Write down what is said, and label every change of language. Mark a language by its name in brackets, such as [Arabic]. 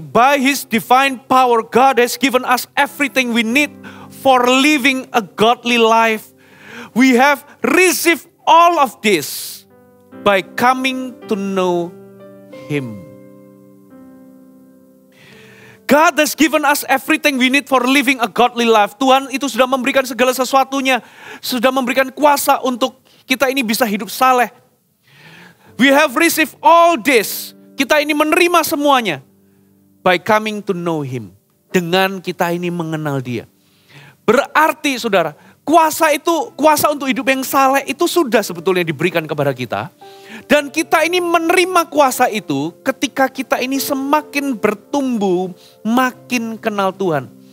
[English] By His divine power God has given us everything we need for living a godly life. We have received all of this by coming to know Him. God has given us everything we need for living a godly life. [Indonesian] Tuhan itu sudah memberikan segala sesuatunya. Sudah memberikan kuasa untuk kita ini bisa hidup saleh. [English] We have received all this. [Indonesian] Kita ini menerima semuanya. [English] By coming to know Him. [Indonesian] Dengan kita ini mengenal Dia. Berarti saudara, kuasa untuk hidup yang saleh itu sudah sebetulnya diberikan kepada kita. Dan kita ini menerima kuasa itu ketika kita ini semakin bertumbuh, makin kenal Tuhan.